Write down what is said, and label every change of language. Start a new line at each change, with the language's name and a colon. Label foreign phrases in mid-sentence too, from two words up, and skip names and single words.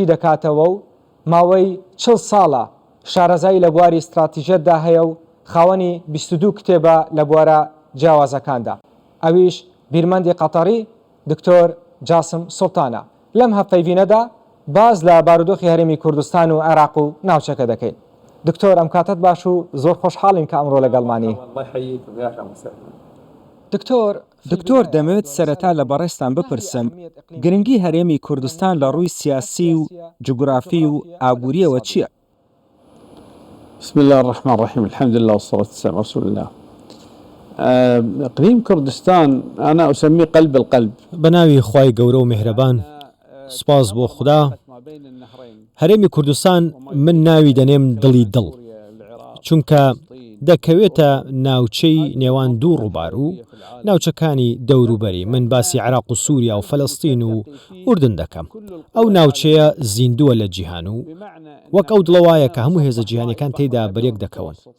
Central Kurdish: دەکاتەوە و ماوەی 40 ساڵە شارەزایی لە بواری استراتیژیەتدا هەیە و خاوەنی 22 کتێبە لە بوارە جیاوازەکاندا ئەویش بیرمەندی قەتەری دکتۆر جاسم سوڵتانە لەم هەفەیڤینەدا باز لە بارودۆخی هەرێمی کوردستان و عێراق و ناوچەکە دەکەین دکتۆر ئەم کاتت باش و زۆر خۆشحاڵین کە ئەمڕۆ لەگەڵمانی دکتۆر دەمەوێت سەرەتا لە بەڕێستان بپرسم گرنگی هەرێمی کوردستان لە ڕووی سیاسی و جوگرافی و ئابووریەوە چییە؟
Arabic: بسم الله الرحمن الرحيم الحمد لله والصلاة والسلام على رسول الله. إقليم كردستان أنا أسميه قلب القلب.
Central Kurdish: بناوي خواي گەورە و میهرەبان سپاس بۆ خوددا هەرێمی کوردستان من ناوی دەنێم دڵی دڵ چونکە دەکەوێتە ناوچەی نێوان دوو ڕووبار و ناوچەکانی دەوروبەری من باسی عێراق و سووریا و فەلەستین و ئوردن دەکەم ئەو ناوچەیە زیندووە لە جیهان و وەک ئەو دڵەوایە کە هەموو هێزە جیهانیەکان تێیدا بەرێک دەکەون